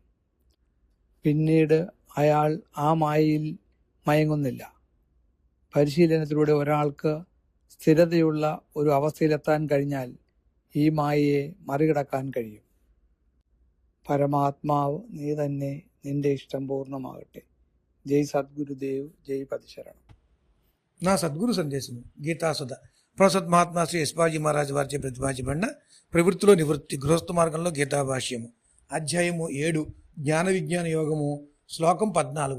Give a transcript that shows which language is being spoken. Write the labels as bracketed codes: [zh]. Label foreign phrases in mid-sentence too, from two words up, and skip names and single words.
[ml] പിന്നീട് അയാൾ ആ മായയിൽ മയങ്ങുന്നില്ല. പരിശീലനത്തിലൂടെ ഒരാൾക്ക് സ്ഥിരതയുള്ള ഒരു അവസ്ഥയിലെത്താൻ കഴിഞ്ഞാൽ ഈ മായയെ മറികടക്കാൻ കഴിയും. പരമാത്മാവ് നീ തന്നെ, നിന്റെ ഇഷ്ടം పూర్ణమాగట్టే. [te] జై సద్గురుదేవ్, జై పతిశరణం. నా సద్గురు సందేశము గీతాసుధ ప్రొఫెసర్ మహాత్మా శ్రీ ఎస్పాజీ మహారాజ్ వారిచే ప్రతిపాదించబడిన ప్రవృత్తిలో నివృత్తి గృహస్థ మార్గంలో గీతా భాష్యము అధ్యాయము 7 జ్ఞాన విజ్ఞాన యోగము శ్లోకం 14.